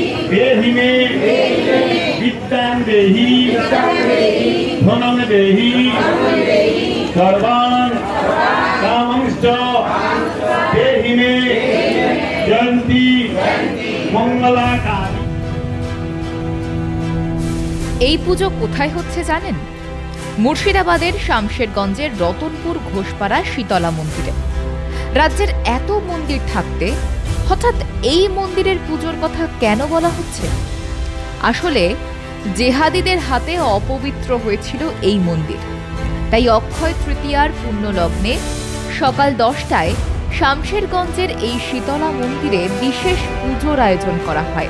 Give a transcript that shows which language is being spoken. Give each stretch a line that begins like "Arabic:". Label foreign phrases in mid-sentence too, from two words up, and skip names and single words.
Sanskrit: देहि मे वित्तां देहि धनं देहि सर्वान् कामांश्च देहि मे जयन्ती मंगलाकारि।
Bangla: এই পুজো কোথায় হচ্ছে জানেন? মুর্শিদাবাদের শামশেরগঞ্জের রতনপুর ঘোষপাড়া শীতলা মন্দিরে। রাজ্যের এত মন্দির থাকতে হঠাৎ এই মন্দিরের পুজোর কথা কেন বলা হচ্ছে? আসলে জেহাদিদের হাতে অপবিত্র হয়েছিল এই মন্দির, তাই অক্ষয় তৃতীয়ার পুণ্য লগ্নে সকাল 10টায় শামশেরগঞ্জের এই শীতলা মন্দিরে বিশেষ পুজোর আয়োজন করা হয়।